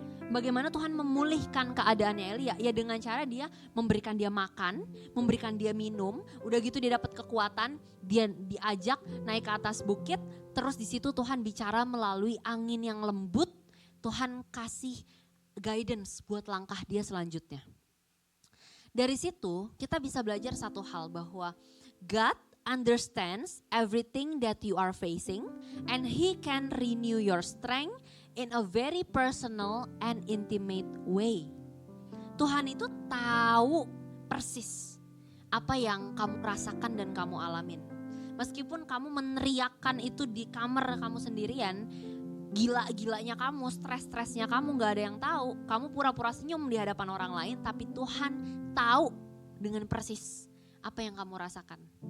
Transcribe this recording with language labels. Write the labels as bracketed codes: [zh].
[id] Bagaimana Tuhan memulihkan keadaannya Elia? Ya dengan cara dia memberikan dia makan, memberikan dia minum. Udah gitu dia dapat kekuatan, dia diajak naik ke atas bukit. Terus di situ Tuhan bicara melalui angin yang lembut. Tuhan kasih guidance buat langkah dia selanjutnya. [en] Dari situ kita bisa belajar satu hal bahwa God understands everything that you are facing and He can renew your strength in a very personal and intimate way. [id] Tuhan itu tahu persis apa yang kamu rasakan dan kamu alamin. Meskipun kamu meneriakkan itu di kamar kamu sendirian, gila-gilanya kamu, stres-stresnya kamu gak ada yang tahu. Kamu pura-pura senyum di hadapan orang lain, tapi Tuhan tahu dengan persis apa yang kamu rasakan.